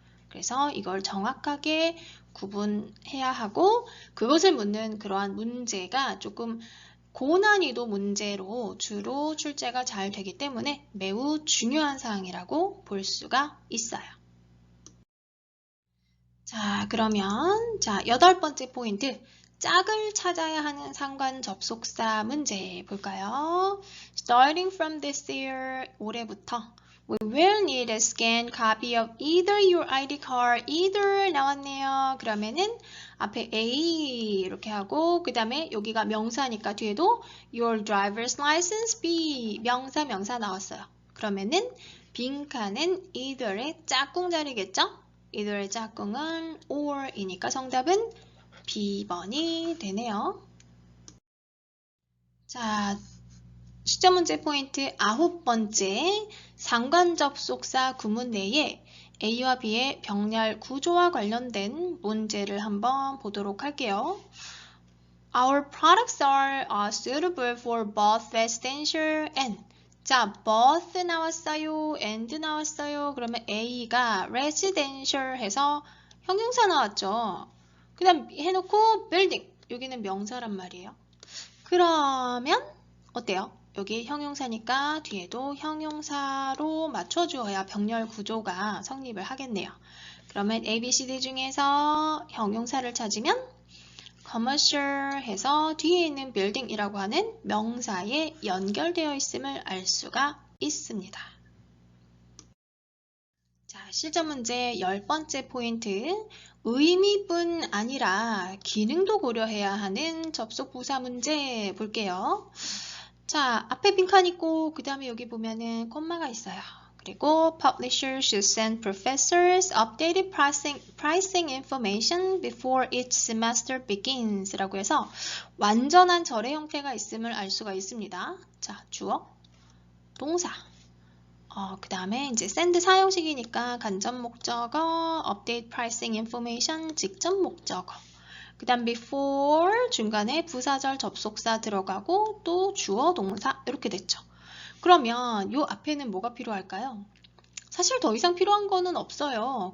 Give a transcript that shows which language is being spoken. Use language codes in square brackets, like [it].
[ko] 그래서 이걸 정확하게 구분해야 하고 그것을 묻는 그러한 문제가 조금 고난이도 문제로 주로 출제가 잘 되기 때문에 매우 중요한 사항이라고 볼 수가 있어요. 자, 그러면 여덟 번째 포인트 짝을 찾아야 하는 상관 접속사 문제 볼까요? [en] Starting from this year, [ko] 올해부터 [en] We will need a scanned copy of either your ID card, either [ko] 나왔네요. 그러면은 앞에 A 이렇게 하고 그 다음에 여기가 명사니까 뒤에도 [en] your driver's license [ko] B 명사 나왔어요. 그러면은 빈칸은 either의 짝꿍 자리겠죠? either의 짝꿍은 or이니까 정답은 B번이 되네요. 자, 시점 문제 포인트 9번째, 상관 접속사 구문 내에 A와 B의 병렬 구조와 관련된 문제를 한번 보도록 할게요. [en] Our products are suitable for both residential and. [ko] 자, both 나왔어요, and 나왔어요. 그러면 A가 residential 해서 형용사 나왔죠. 그 다음 해놓고 building, 여기는 명사란 말이에요. 그러면 어때요? 여기 형용사니까 뒤에도 형용사로 맞춰주어야 병렬 구조가 성립을 하겠네요. 그러면 A, B, C, D 중에서 형용사를 찾으면 commercial 해서 뒤에 있는 building이라고 하는 명사에 연결되어 있음을 알 수가 있습니다. 자, 실전 문제 10번째 포인트. 의미뿐 아니라 기능도 고려해야 하는 접속 부사 문제 볼게요. 자, 앞에 빈칸 있고 그 다음에 여기 보면은 콤마가 있어요. 그리고 [en] publishers should send professors updated pricing information before each semester begins [ko] 라고 해서 완전한 절의 형태가 있음을 알 수가 있습니다. 자, 주어, 동사. 그 다음에 이제 send 사용식이니까 간접 목적어, update pricing information 직접 목적어. 그 다음 before 중간에 부사절 접속사 들어가고 또 주어 동사 이렇게 됐죠. 그러면 요 앞에는 뭐가 필요할까요? 사실 더 이상 필요한 거는 없어요.